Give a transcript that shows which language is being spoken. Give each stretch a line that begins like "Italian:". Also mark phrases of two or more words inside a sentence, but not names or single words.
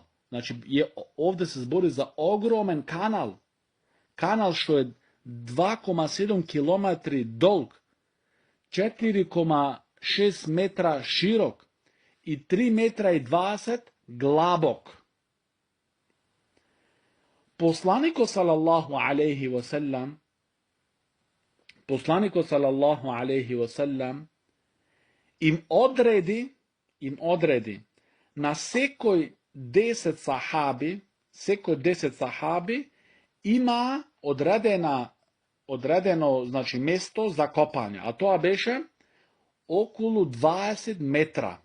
Macedonian: Значи овде се збори за огромен канал. Канал што е 2,7 km долг, 4,6 метра широк и 3 метра и 20 длабок. Посланикот
Arabic: صلى الله عليه وسلم
Macedonian: им одреди на секој 10 сахаби има одредено значи место за копање, а тоа беше околу 20 метра.